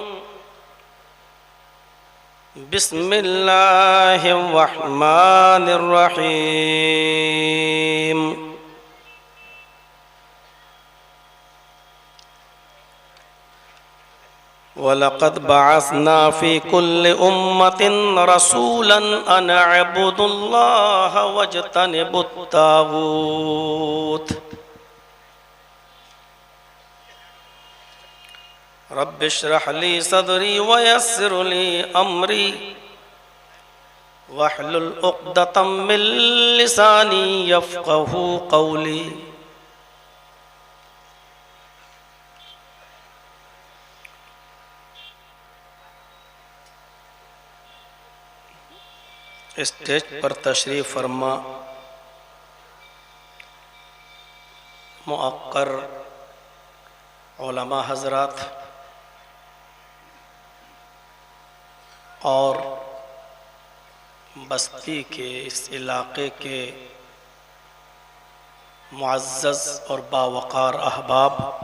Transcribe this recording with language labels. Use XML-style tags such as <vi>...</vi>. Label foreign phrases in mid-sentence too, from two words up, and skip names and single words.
<ar>بسم الله الرحمن الرحيم. ولقد بعثنا في كل أمة رسولا أن اعبدوا الله واجتنبوا الطاغوت. رب اشرح لي صدري ويسر لي أمري واحلل عقدة من لساني يفقهوا قولي.</ar> <ur>اسٹیج پر تشریف فرما موقر علما حضرات اور بستی کے اس علاقے کے معزز اور باوقار احباب,</ur>